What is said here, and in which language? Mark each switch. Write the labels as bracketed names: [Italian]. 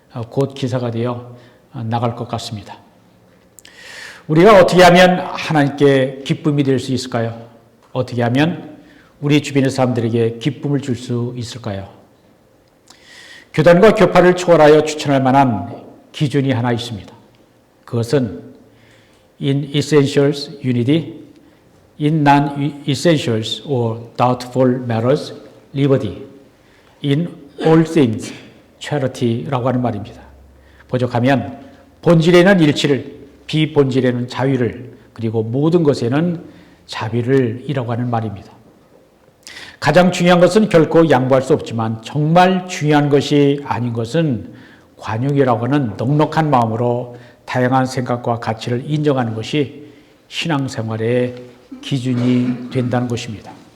[Korean] 곧 기사가 되어 나갈 것 같습니다. 우리가 어떻게 하면 하나님께 기쁨이 될 수 있을까요? 어떻게 하면 우리 주변의 사람들에게 기쁨을 줄 수 있을까요? 교단과 교파를 초월하여 추천할 만한 기준이 하나 있습니다. [English] 그것은 in essentials unity, in non-essentials or doubtful matters liberty, in all things charity [Korean] 라고 하는 말입니다. 번역하면 본질에는 일치를, 비본질에는 자유를, 그리고 모든 것에는 자비를 이라고 하는 말입니다. 가장 중요한 것은 결코 양보할 수 없지만 정말 중요한 것이 아닌 것은 관용이라고 하는 넉넉한 마음으로 다양한 생각과 가치를 인정하는 것이 신앙생활의 기준이 된다는 것입니다.